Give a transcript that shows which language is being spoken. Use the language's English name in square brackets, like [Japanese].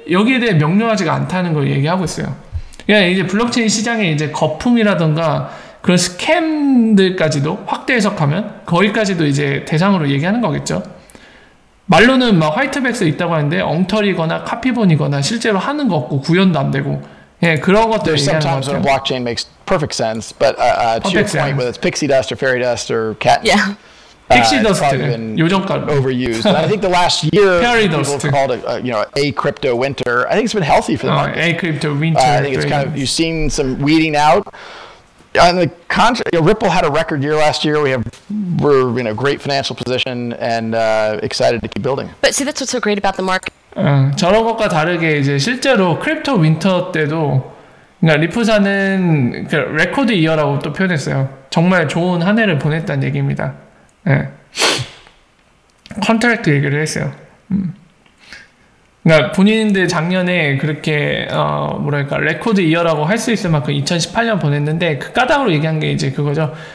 [Korean] 여기에 대해 명료하지가 않다는 걸 얘기하고 있어요. 그러니까 이제 블록체인 시장에 이제 거품이라던가 그런 스캠들까지도 확대 해석하면 거기까지도 이제 대상으로 얘기하는 거겠죠. 말로는 막 화이트백스 있다고 하는데 엉터리거나 카피본이거나 실제로 하는 거 없고 구현도 안 되고 예, 그런 것들 얘기하는 것 같아요. [English] Sometimes when a blockchain makes perfect sense, but to your point, whether it's pixie dust or fairy dust or cat, [Korean] pixie dust는 요정가로 [English] overused. And I think the last year people have called it, a crypto winter. I think it's been healthy for the market. A crypto winter. I think it's kind of, you've seen some weeding out. On the contrary, Ripple had a record year last year. We're in a great financial position and excited to keep building. But see, that's what's so great about the market. [Korean] 저런 것과 다르게 이제 실제로 크립토 윈터 때도 그러니까 리프사는 그 레코드 이어라고 또 표현했어요. 정말 좋은 한 해를 보냈다는 얘기입니다. 예. 컨트랙트 얘기를 했어요. 그러니까 본인들 작년에 그렇게 뭐랄까 레코드 이어라고 할 수 있을 만큼 2018년 보냈는데 그 까닭으로 얘기한 게 이제 그거죠.